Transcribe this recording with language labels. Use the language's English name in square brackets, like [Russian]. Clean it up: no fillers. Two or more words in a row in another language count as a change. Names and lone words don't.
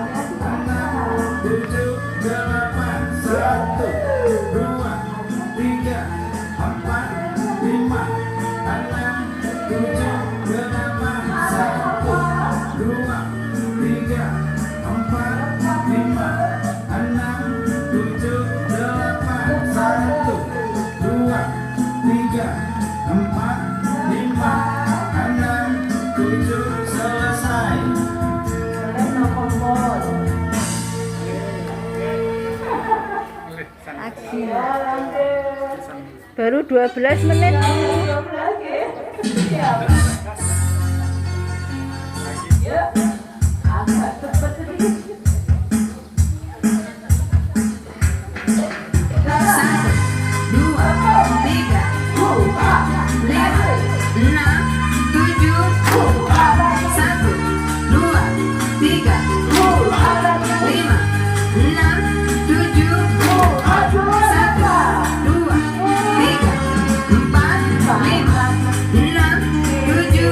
[Indonesian] enam, tujuh, delapan, satu, dua, tiga, empat, lima, enam, tujuh, delapan, satu, dua, tiga, empat, lima, enam, tujuh, delapan, satu, dua, tiga, empat, lima, enam, tujuh, selesai. No kompor. Aksi. Ya, lanjut. Baru 12 menit. 12 ya. Siap. Yuk. Agak cepet sedikit. Satu, dua, tiga, empat, lima, enam, tujuh. Satu, dua, tiga, empat, lima, enam, tujuh. Satu, dua, tiga, empat, lima, enam, tujuh.